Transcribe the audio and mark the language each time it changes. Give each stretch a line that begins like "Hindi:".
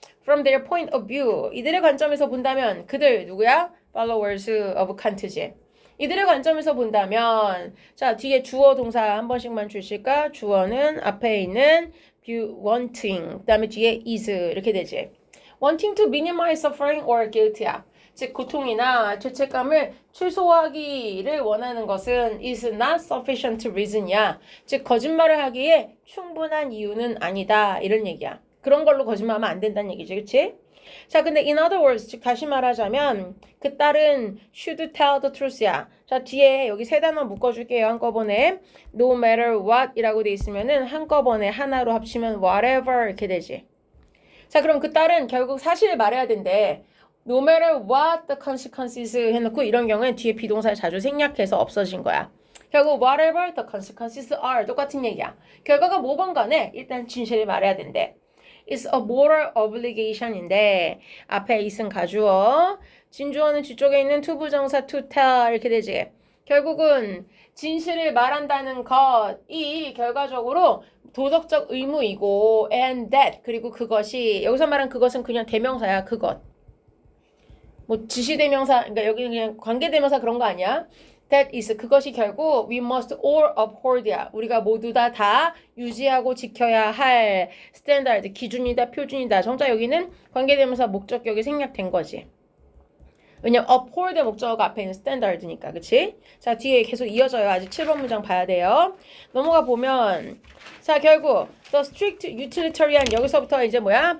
English: From their point of view,
Korean: 이들의 관점에서 본다면 그들 누구야?
English: Followers of Kant지.
Korean: 이들의 관점에서 본다면 자, 뒤에 주어 동사 한 번씩만 주실까? 주어는 앞에 있는 wanting, 그 다음에 뒤에 is 이렇게 되지.
English: wanting to minimize suffering or guilt야.
Korean: 즉 고통이나 죄책감을 최소화하기를 원하는 것은
English: is not sufficient reason
Korean: 이야. 즉 거짓말을 하기에 충분한 이유는 아니다 이런 얘기야. 그런 걸로 거짓말하면 안 된다는 얘기지, 그치? 자, 근데
English: in other words,
Korean: 즉 다시 말하자면 그 딸은
English: should tell the truth
Korean: 야. 자, 뒤에 여기 세 단어 묶어줄게요. 한꺼번에
English: no matter what
Korean: 이라고 돼 있으면은 한꺼번에 하나로 합치면 whatever 이렇게 되지. 자, 그럼 그 딸은 결국 사실을 말해야 된대.
English: No matter what the consequences
Korean: 해놓고 이런 경우엔 뒤에 비동사를 자주 생략해서 없어진 거야. 결국
English: whatever the consequences are
Korean: 똑같은 얘기야. 결과가 뭐건 간에 일단 진실을 말해야 된대.
English: It's a moral obligation
Korean: 인데 앞에 is은 가주어, 진주어는 뒤쪽에 있는 투부정사
English: to tell
Korean: 이렇게 되지. 결국은 진실을 말한다는 것이 결과적으로 도덕적 의무이고
English: and that
Korean: 그리고 그것이 여기서 말한 그것은 그냥 대명사야. 그것. 뭐 지시대명사 그러니까 여기 그냥 관계대명사 그런 거 아니야.
English: That is
Korean: 그것이 결국
English: we must all uphold야.
Korean: 우리가 모두 다 유지하고 지켜야 할 스탠다드 기준이다 표준이다. 정작 여기는 관계대명사 목적격이 생략된 거지. 왜냐면 uphold의 목적어가 앞에 있는 스탠다드니까. 그치? 자, 뒤에 계속 이어져요. 아직 7번 문장 봐야 돼요. 넘어가 보면 자, 결국
English: the strict utilitarian
Korean: 여기서부터 이제 뭐야?